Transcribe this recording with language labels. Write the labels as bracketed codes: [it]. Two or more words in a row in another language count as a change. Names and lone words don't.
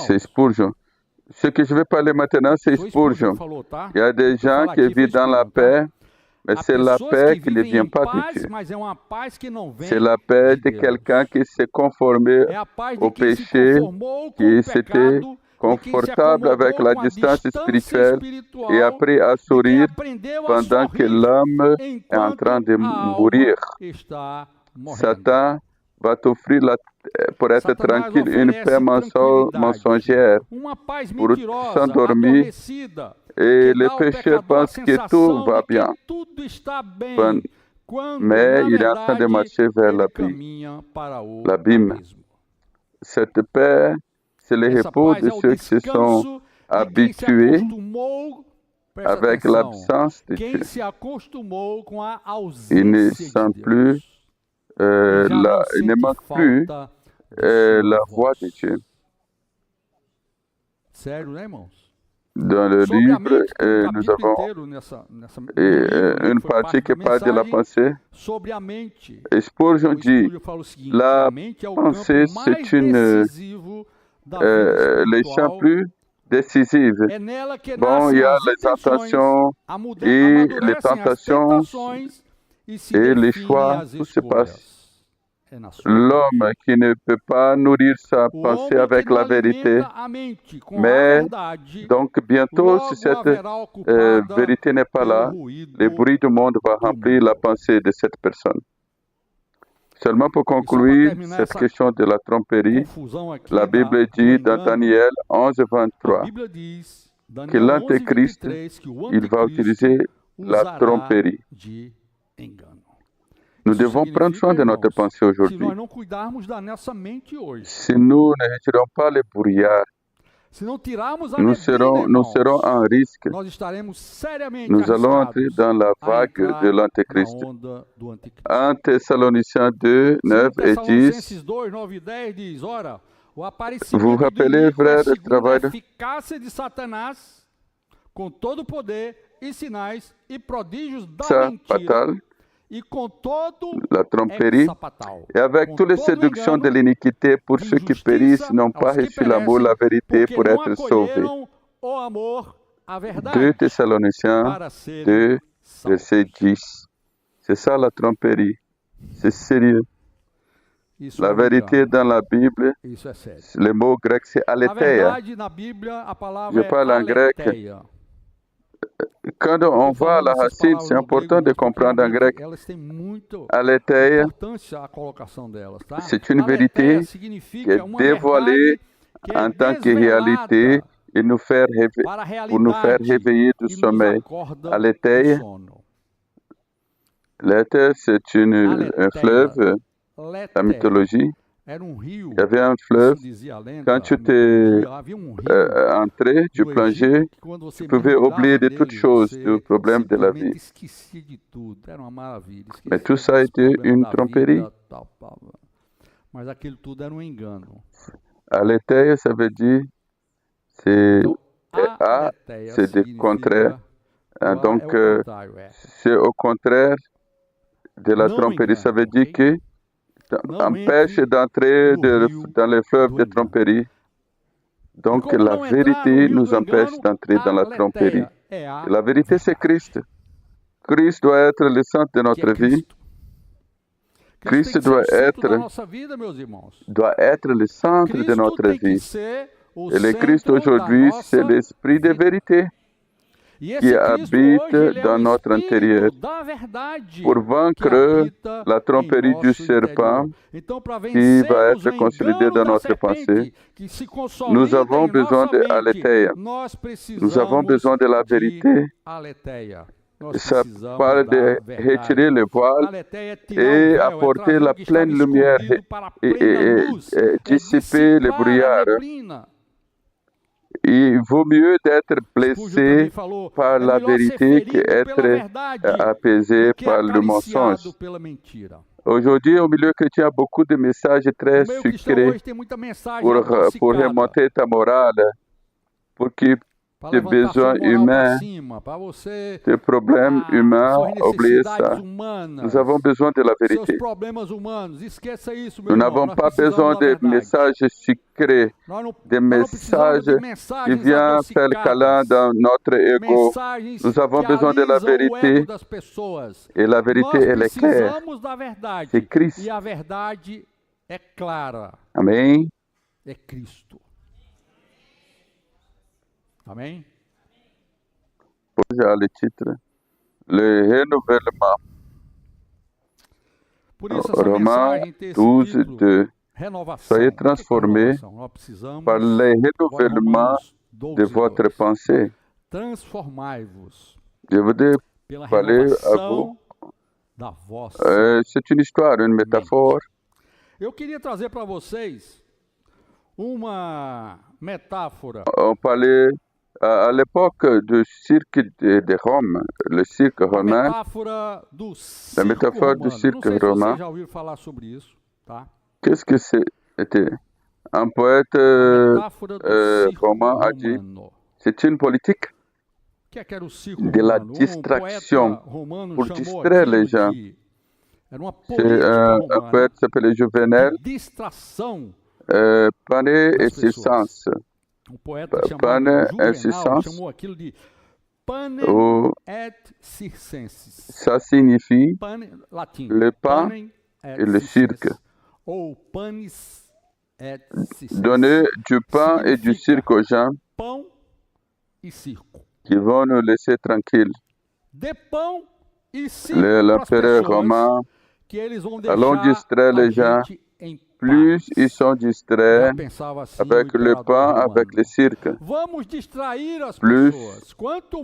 [fr] C'est Spurgeon. Ce que je vais parler maintenant, c'est [pt] Foi Spurgeon Spurgeon. que falou, tá? [fr] Il y a des gens [pt] falar [fr] qui [pt] aqui foi [fr] vivent dans la [pt] Spurgeon, tá? [fr] paix, mais [pt] Há [fr] c'est la [pt] pessoas [fr] paix [pt] que [fr] qui ne [pt] vivem [fr] vient [pt] em [fr] pas de [pt] paz, [fr] Dieu. [pt] mas é uma paz que não vem [fr] C'est la paix [pt] de [fr] de [pt] Deus. [fr] quelqu'un qui s'est conformé [pt] É a paz [fr] au [pt] de quem se [fr] péché, [pt] conformou com [fr] qui [pt] o [fr] s'était [pt] pecado, de quem se [fr] confortable avec [pt] acomodou [fr] la [pt] com a [fr] distance [pt] distância [fr] spirituelle [pt] espiritual, [fr] et appris à [pt] de quem [fr] sourire [pt] aprendeu a [fr] pendant que [pt] sorrir [fr] l'homme est en [pt] enquanto [fr] train de [pt] a alma [fr] mourir. [pt] está morrendo. [fr] Satan va t'offrir, pour être [pt] Satanás [fr] tranquille, une [pt] oferece [fr] paix [pt] tranquilidade, [fr] mensongère. [pt] uma paz [fr] Pour [pt] mentirosa, [fr] s'endormir, [pt] adormecida, [fr] Et [pt] que [fr] le [pt] dá ao [fr] pécheur [pt] pecador a [fr] pense que tout [pt] sensação [fr] va [pt] de que [fr] bien, [pt] tudo está bem, quando [fr] mais [pt] na [fr] il est en train de [pt] verdade [fr] marcher vers [pt] ele [fr] l'abîme. [pt] caminha para o [fr] L'abîme. [pt] abismo. [fr] Cette paix, c'est le [pt] Essa [fr] repos [pt] paz [fr] de [pt] é o [fr] ceux qui se sont [pt] descanso de quem se [fr] habitués [pt] acostumou, presta [fr] avec [pt] atenção, [fr] l'absence de [pt] quem [fr] Dieu. [pt] se acostumou com a [fr] Ils ne [pt] ausência de [fr] sentent [pt] Deus. [fr] plus, [pt] E já não [fr] ils ne [pt] sente [fr] manquent plus [pt] falta de [fr] la [pt] sua [fr] voix [pt] voz. [fr] de Dieu. [pt] Sério, né, irmãos? [fr] Dans le [pt] Sobre a [fr] livre, [pt] mente, tem um [fr] nous [pt] capítulo [fr] avons [pt] inteiro nessa no livro, [fr] une [pt] que foi [fr] partie [pt] parte [fr] qui [pt] da [fr] parle de la [pt] mensagem [fr] pensée. [pt] sobre a mente. [fr] Et Spurgeon [pt] O [fr] dit, [pt] Spurgeon fala o seguinte, [fr] la [pt] a mente é o [fr] pensée, [pt] campo mais [fr] c'est une, [pt] decisivo da vida [fr] les champs [pt] espiritual. [fr] plus décisifs. [pt] É nela que [fr] Bon, il y [pt] nascem [fr] a [pt] as [fr] les [pt] intenções, [fr] tentations et les [pt] amadurecem as [fr] tentations [pt] tentações e se [fr] et les [pt] definem [fr] choix, [pt] as [fr] tout se passe. [pt] escolhas. É na sua mente. [fr] L'homme qui ne peut pas nourrir sa [pt] O [fr] pensée [pt] homem [fr] avec [pt] que não [fr] la vérité, [pt] alimenta a mente com a [fr] mais [pt] verdade, [fr] donc bientôt, [pt] logo [fr] si cette [pt] haverá ocupada [fr] vérité n'est pas [pt] pelo [fr] là, [pt] ruído [fr] le bruit du monde va remplir la pensée de cette personne. Seulement pour conclure [pt] terminar [fr] cette [pt] essa [fr] question de la tromperie, [pt] confusão aqui [fr] la Bible [pt] do [fr] dit dans [pt] engano. [fr] Daniel [pt] A [fr] 11:23 [pt] Bíblia diz, [fr] que [pt] Daniel [fr] l'antéchrist, [pt] 11:23, que o [fr] il va [pt] anticristo [fr] utiliser la [pt] usará [fr] tromperie. [pt] de engano. [fr] Nous [pt] Isso [fr] devons prendre [pt] significa, [fr] soin de notre [pt] irmãos, [fr] pensée [pt] se [fr] aujourd'hui. [pt] nós não cuidarmos da nossa mente hoje, [fr] Si nous ne retirons pas les brouillards, [pt] se não tirarmos a [fr] nous [pt] neblina, [fr] serons [pt] irmãos, [fr] en risque. [pt] nós estaremos seriamente [fr] Nous allons entrer [pt] arriscados [fr] dans la [pt] a [fr] vague [pt] entrar [fr] de [pt] na [fr] l'Antéchrist. [pt] onda do anticristo. [fr] 1 Thessaloniciens 2, 9 et 10. [pt] Tessalonicenses 2, 9 e 10 diz, ora, o [fr] Vous [pt] aparecimento do [fr] rappelez, [pt] inimigo é [fr] frère, le [pt] segundo a [fr] travail de... [pt] eficácia de Satanás, com todo o poder e sinais e prodígios da [fr] ça, [pt] mentira [fr] fatal, [pt] e com todo [fr] la tromperie, hexapatal, et avec [pt] com [fr] toutes les [pt] todo [fr] séductions de [pt] engano [fr] l'iniquité pour ceux qui périssent, [pt] d'injustiça [fr] n'ont pas [pt] aos que [fr] reçu l'amour, la [pt] perecem, [fr] vérité [pt] porque [fr] pour [pt] não [fr] être sauvés. [pt] acolheram o amor, a [fr] 2 [pt] verdade, [fr] Thessaloniciens [pt] para serem [fr] 2, [pt] salvos. [fr] verset 10. C'est ça la tromperie. C'est sérieux. [pt] Isso [fr] La [pt] é um [fr] vérité [pt] engano. [fr] dans la Bible, [pt] Isso é sério. [fr] le mot grec c'est [pt] A [fr] aletheia. [pt] verdade, na Bíblia, a [fr] Je [pt] palavra é [fr] parle en grec. [pt] aletheia. [fr] Quand on [pt] Estou [fr] voit [pt] falando [fr] la [pt] essas [fr] racine, [pt] palavras [fr] c'est [pt] no [fr] important [pt] grego, [fr] de [pt] mas porque [fr] comprendre en grec. [pt] realmente elas têm muita [fr] Aletheia, [pt] importância a colocação delas, tá? [fr] c'est une [pt] Aletheia [fr] vérité qui [pt] significa [fr] est [pt] uma [fr] dévoilée [pt] verdade que é [fr] en tant que réalité [pt] desvelada [fr] et nous faire [pt] para a [fr] pour nous faire [pt] realidade [fr] réveiller du [pt] e nos [fr] sommeil. [pt] acorda do [fr] Aletheia, [pt] sono. [fr] l'Éther, c'est un [pt] Aletheia, [fr] fleuve, la [pt] Letéia, [fr] mythologie. [pt] era um rio, [fr] Il y avait un [pt] isso [fr] fleuve. [pt] dizia a lenda, [fr] Quand [pt] a [fr] tu [pt] mitologia, havia um rio [fr] entrais, tu [pt] no [fr] plongeais, [pt] Egito que quando você [fr] tu pouvais [pt] mergulhava [fr] oublier de toutes [pt] nele, [fr] choses, du [pt] você [fr] problème de la vie. [pt] simplesmente esquecia de tudo. Era uma maravilha. [fr] Mais [pt] Esquecia [fr] tout ça a [pt] dos [fr] été [pt] problemas [fr] une [pt] da [fr] tromperie. [pt] vida, tal, tal. Mas aquilo tudo era um engano. [fr] Aletheia, ça veut dire, c'est [pt] Então, a [fr] A, [pt] aletheia [fr] c'est de contraire. [pt] significa, o A [fr] Donc, [pt] é o contrário, é. [fr] c'est au contraire de la [pt] Não [fr] tromperie. Ça veut [pt] engane, [fr] dire [pt] ok? [fr] que [pt] Não [fr] empêche [pt] entre [fr] d'entrer [pt] no rio [fr] dans le fleuve [pt] do [fr] de [pt] engano. [fr] tromperie. [pt] E [fr] Donc, [pt] como [fr] la [pt] não entrar no [fr] vérité [pt] rio [fr] nous [pt] do [fr] empêche [pt] engano, [fr] d'entrer dans [pt] a [fr] la tromperie. [pt] aletheia é a [fr] Et la vérité, c'est [pt] verdade, [fr] Christ. Christ doit être le centre de [pt] que é [fr] notre vie. [pt] Cristo. Cristo [fr] Christ [pt] tem que ser o [fr] doit [pt] centro da [fr] être, [pt] nossa vida, meus irmãos. [fr] doit être le centre de [pt] Cristo [fr] notre [pt] tem que [fr] vie. [pt] ser o [fr] Et le Christ [pt] centro da [fr] aujourd'hui, c'est [pt] nossa [fr] l'esprit de [pt] vida. [fr] vérité [pt] E [fr] qui [pt] esse Cristo hoje, [fr] habite [pt] ele é [fr] dans [pt] o [fr] notre intérieur [pt] Espírito da verdade [fr] pour [pt] que [fr] vaincre [pt] habita [fr] la [pt] em [fr] tromperie du [pt] nosso [fr] serpent [pt] interior. Então, para [fr] qui va [pt] vencermos [fr] être [pt] o [fr] consolidé [pt] engano [fr] dans [pt] da [fr] notre pensée. [pt] serpente que se [fr] Nous [pt] consolida [fr] avons [pt] em [fr] besoin [pt] nossa [fr] de [pt] mente, [fr] aletheia. [pt] nós [fr] Nous avons besoin [pt] precisamos [fr] de la [pt] de [fr] vérité. [pt] aletheia. Nós [fr] Ça [pt] precisamos [fr] parle [pt] da [fr] de [pt] verdade. [fr] retirer le voile [pt] Aletheia é tirar o [fr] et [pt] véu, é [fr] apporter [pt] trazer [fr] la [pt] o que estava [fr] pleine lumière [pt] escondido para a [fr] et, [pt] plena [fr] et- [pt] luz, [fr] et [pt] é [fr] dissiper le [pt] dissipar a [fr] brouillard. [pt] neblina. [fr] Il vaut mieux d'être [pt] Spurgeon também [fr] blessé [pt] falou, [fr] par [pt] é [fr] la [pt] melhor ser [fr] vérité que [pt] ferido pela [fr] être [pt] verdade [fr] apaisé [pt] do que [fr] par le mensonge. [pt] acariciado pela mentira. [fr] Aujourd'hui, au milieu chrétien, il y a beaucoup de messages très [pt] No meio cristão [fr] sucrés [pt] hoje tem muita mensagem [fr] pour [pt] adocicada [fr] remonter ta morale, pour que [pt] para [fr] tes [pt] levantar sua [fr] besoins [pt] moral para [fr] humains, [pt] cima, para você [fr] tes problèmes humains, [pt] suas [fr] oubliez [pt] necessidades [fr] ça. [pt] humanas, [fr] Nous avons besoin de la [pt] seus [fr] vérité. [pt] problemas humanos. Esqueça isso, meu [fr] Nous [pt] irmão. [fr] n'avons [pt] Nós [fr] pas [pt] precisamos [fr] besoin [pt] da [fr] de [pt] verdade. [fr] messages sucrés, [pt] Nós [fr] des [pt] não precisamos de [fr] messages qui [pt] mensagens [fr] viennent faire le câlin [pt] adocicadas, [fr] dans notre ego. [pt] mensagens [fr] Nous avons [pt] que [fr] besoin de la [pt] alisam o ego [fr] vérité [pt] das pessoas. [fr] et la vérité, [pt] Nós [fr] elle est claire. [pt] precisamos da verdade. [fr] C'est Christ. [pt] E a verdade é clara. [fr] Amen. [pt] É Cristo. Amém? [fr] J'ai le titre. Le renouvellement. [pt] Por isso essa [fr] Romains [pt] mensagem tem esse [fr] 12, [pt] título, [fr] 2. [pt] renovação. [fr] Soyez [pt] O que é [fr] transformés [pt] renovação? Nós precisamos, [fr] par le [pt] agora [fr] renouvellement [pt] Romanos 12, [fr] de votre [pt] 2. [fr] pensée. [pt] Transformai-vos [fr] Je voudrais [pt] pela [fr] parler à [pt] renovação da vossa. [fr] c'est une histoire, une métaphore. [pt] Eu queria trazer para vocês uma metáfora [fr] On parlait à l'époque du cirque de Rome, le cirque [pt] a [fr] romain. [pt] metáfora do circo [fr] métaphore do [pt] romano. [fr] cirque [pt] Não sei se [fr] romain. [pt] vocês já ouviram falar sobre isso, tá? [fr] Qu'est-ce que c'était? Un poète [pt] A metáfora do circo [fr] romain a dit, [pt] romano. [fr] c'est une politique [pt] O que era o circo [fr] de la [pt] romano? [fr] distraction [pt] poeta romano [fr] pour [pt] chamou [fr] distraire [pt] aquilo [fr] les gens. [pt] de... Era uma [fr] C'est [pt] política [fr] un [pt] romana [fr] poète qui s'appelait Juvenal, [pt] de distração. [la] Pané et [pt] Das pessoas. Sens. Um poeta [la] Pane [pt] chamado [la] et [pt] Juvenal [la] circenses. [pt] chamou aquilo de panem [fr] Ou [la] et circenses. [fr] ça signifie [pt] Pane, latim. [fr] le pain [la] Panem [fr] et le cirque. [la] Ou panis et circenses. [fr] Donner du pain et du cirque aux gens [pt] Pão e circo. [fr] qui vont nous laisser tranquilles. [pt] De pão e circo para as [fr] L'empereur [pt] pessoas [fr] romain, [pt] que eles vão [fr] allons [pt] deixar [fr] distraire [pt] a [fr] les gens. [pt] gente em [fr] Plus [pt] paz. [fr] ils sont distraits [pt] Já pensava assim [fr] avec [pt] o [fr] le [pt] imperador [fr] pain, [pt] romano. [fr] avec le cirque, [pt] Vamos distrair as [fr] plus [pt] pessoas. Quanto